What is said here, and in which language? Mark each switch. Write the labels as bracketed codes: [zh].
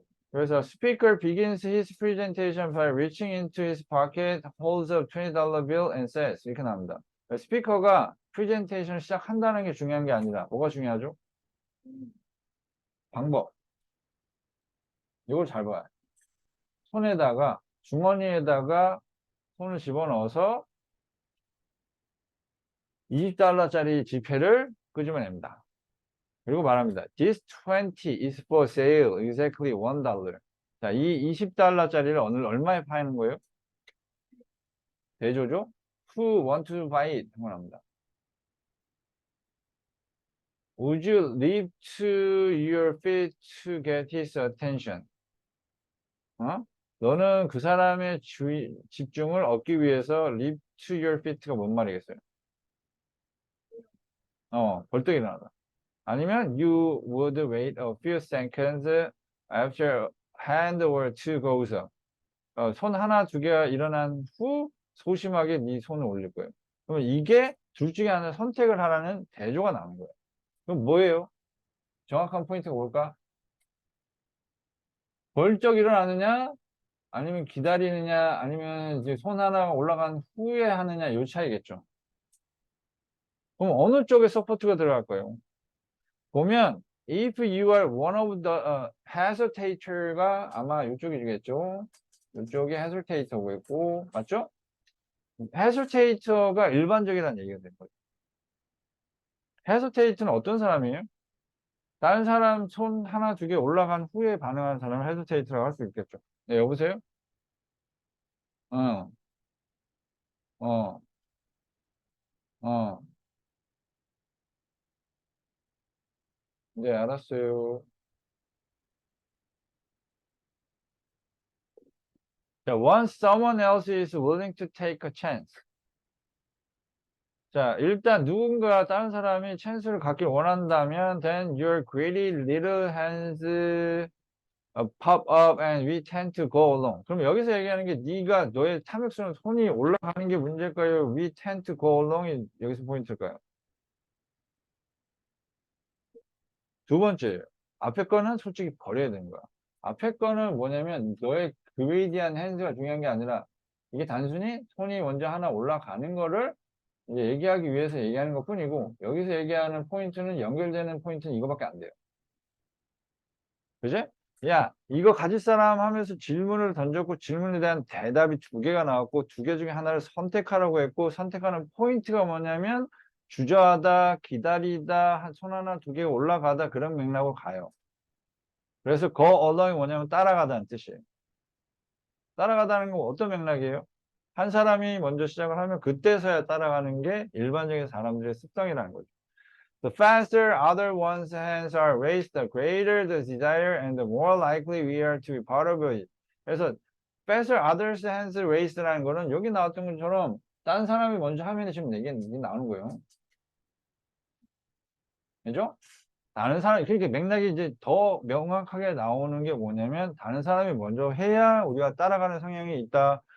[en] 그래서 speaker begins his presentation by reaching into his pocket, holds a $20 bill and says [ko] 이렇게 나옵니다. 스피커가 프레젠테이션을 시작한다는 게 중요한 게 아니라 뭐가 중요하죠? 방법. 이걸 잘 봐요. 손에다가 주머니에다가 손을 집어넣어서 $20짜리 지폐를 끄집어냅니다. 그리고 말합니다. [en] This 20 is for sale, exactly $1. [ko] 자, 이 $20짜리를 얼마에 파는 거예요? 대조죠? [en] Who want to buy it? [ko] 한번 합니다. [en] Would you leap to your feet to get his attention? [ko] 너는 그 사람의 집중을 얻기 위해서 [en] leap to your feet [ko] 가 뭔 말이겠어요? 벌떡 일어나다. 아니면 [en] you would wait a few seconds after hand or two goes up. [ko] 손 하나, 두 개가 일어난 후 소심하게 네 손을 올릴 거예요. 그러면 이게 둘 중에 하나 선택을 하라는 대조가 나오는 거예요. 그럼 뭐예요? 정확한 포인트가 뭘까? 벌쩍 일어나느냐? 아니면 기다리느냐? 아니면 이제 손 하나가 올라간 후에 하느냐? 이 차이겠죠. 그럼 어느 쪽에 서포트가 들어갈 거예요? [en] 보면 if you are one of the hesitator가 [ko] 아마 이쪽이겠죠. 이쪽이 hesitator고 있고 맞죠? hesitator가 일반적이라는 얘기가 된 거죠. hesitator는 어떤 사람이에요? 다른 사람 손 하나 두 개 올라간 후에 반응하는 사람을 hesitator라고 할 수 있겠죠. 네, 여보세요? 어, 어, 어. 네, 알았어요. [en] 자, once someone else is willing to take a chance. 자, [ko] 일단 누군가 다른 사람이 찬스를 갖길 원한다면 [en] then your greedy little hands pop up and we tend to go along. [ko] 그럼 여기서 얘기하는 게 네가 너의 탐욕스러운 손이 올라가는 게 문제일까요? [en] We tend to go along이 [ko] 여기서 포인트일까요? 두 번째예요. 앞에 거는 솔직히 버려야 되는 거야. 앞에 거는 뭐냐면 너의 greedy한 hands가 중요한 게 아니라 이게 단순히 손이 먼저 하나 올라가는 거를 이제 얘기하기 위해서 얘기하는 것 뿐이고 여기서 얘기하는 포인트는 연결되는 포인트는 이거밖에 안 돼요. 그지? 야, 이거 가질 사람 하면서 질문을 던졌고 질문에 대한 대답이 두 개가 나왔고 두 개 중에 하나를 선택하라고 했고 선택하는 포인트가 뭐냐면 주저하다, 기다리다, 손 하나 두 개 올라가다 그런 맥락으로 가요. 그래서 go along이 뭐냐면 따라가다는 뜻이에요. 따라가다는 건 어떤 맥락이에요? 한 사람이 먼저 시작을 하면 그때서야 따라가는 게 일반적인 사람들의 습성이라는 거죠. [en] The faster other one's hands are raised, the greater the desire and the more likely we are to be part of it. [ko] 그래서 [en] faster others hands raised [ko] 라는 거는 여기 나왔던 것처럼 딴 사람이 먼저 하면 지금 이게 나오는 거예요. 그죠? 다른 사람, 그렇게 맥락이 이제 더 명확하게 나오는 게 뭐냐면 다른 사람이 먼저 해야 우리가 따라가는 성향이 있다.